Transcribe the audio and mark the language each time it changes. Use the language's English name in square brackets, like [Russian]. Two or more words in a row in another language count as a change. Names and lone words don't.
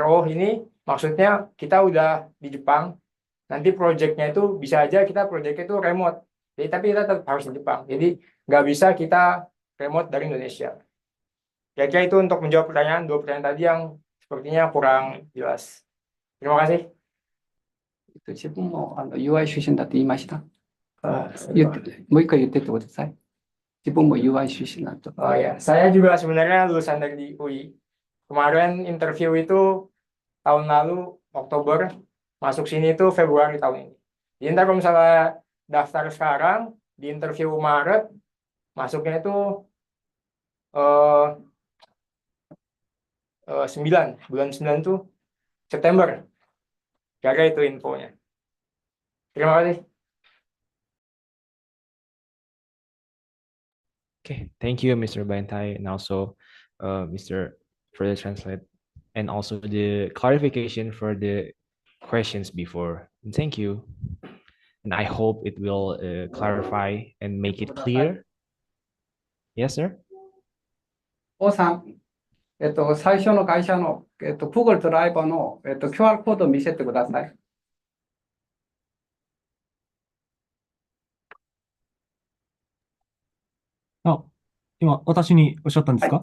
[Indonesian] Oh ini, maksudnya kita udah di Jepang, nanti project-nya itu bisa aja kita project-nya itu remote. Jadi, tapi kita tetap harus di Jepang. Jadi nggak bisa kita remote dari Indonesia. Kira-kira itu untuk menjawab dua pertanyaan tadi yang sepertinya kurang jelas. Terima kasih. [Japanese] 自分もUI 出身だって言いました。もう一回言ってってください。自分も UI 出身なんと。 [Indonesian] Oh ya, saya juga sebenarnya lulusan dari UI. Kemarin interview itu tahun lalu Oktober, masuk sini itu Februari tahun ini. Jadi ntar kalau misalnya daftar sekarang, di interview Maret, masuknya itu 9, bulan 9 tuh September. Kira itu infonya. Terima kasih. [English] Okay, thank you, Mr. Bantai, and also Mr. for the translate, and also the clarification for the questions before. And thank you. And I hope it will clarify and make it clear. Yes, sir? [Japanese] 王さん、最初の会社の、Google ドライバーの、QR コードを見せてください。今、私におっしゃったんですか？